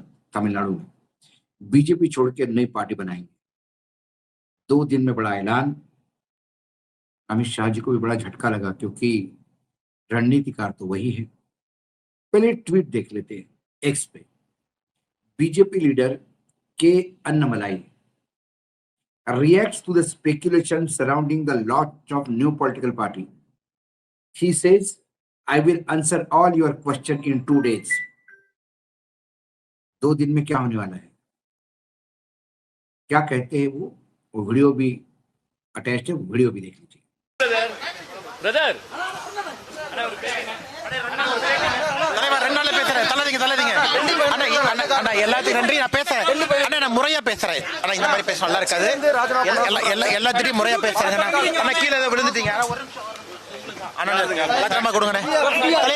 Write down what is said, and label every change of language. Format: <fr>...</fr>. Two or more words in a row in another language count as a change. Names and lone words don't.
<hi>तमिलनाडु में बीजेपी छोड़ के नई पार्टी बनाएंगे। 2 दिन में बड़ा ऐलान। अमित शाह जी को भी बड़ा झटका लगा, क्योंकि रणनीतिकार तो वही है। पहले ट्वीट देख लेते हैं। एक्स पे बीजेपी लीडर के अन्नमलाई</hi> <en>reacts to the speculation surrounding the launch of new political party. He says, I will answer all your question in 2 days.</en> <hi>2 दिन में क्या होने वाला है, क्या कहते हैं वो वीडियो भी अटैच है, वीडियो भी देख लीजिए।</hi> <ta>ब्रदर எல்லாத்துக்கும் நன்றி. நான் பேசுறேன் அண்ணா, நான் முறையா பேசுறேன் அண்ணா. இந்த மாதிரி பேச நல்லா இருக்காது. எல்லாத்தையும் முறையா பேசுறேன் அண்ணா. கீழே விழுந்துட்டீங்க லட்சமா கொடுங்க தலைவா.</ta>